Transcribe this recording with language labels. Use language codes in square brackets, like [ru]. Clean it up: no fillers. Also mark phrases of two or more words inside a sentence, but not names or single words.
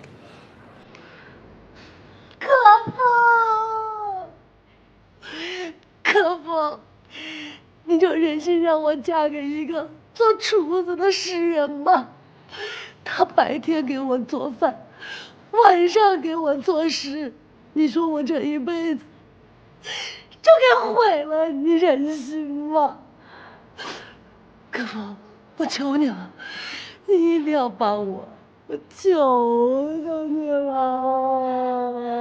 [zh] 可風，可風，你就忍心讓我嫁給一個做廚子的詩人嗎？他白天給我做飯，晚上給我作詩，你說我這一輩子就給毀了，你忍心嗎？可風，我求你了，你一定要幫我，我求你了。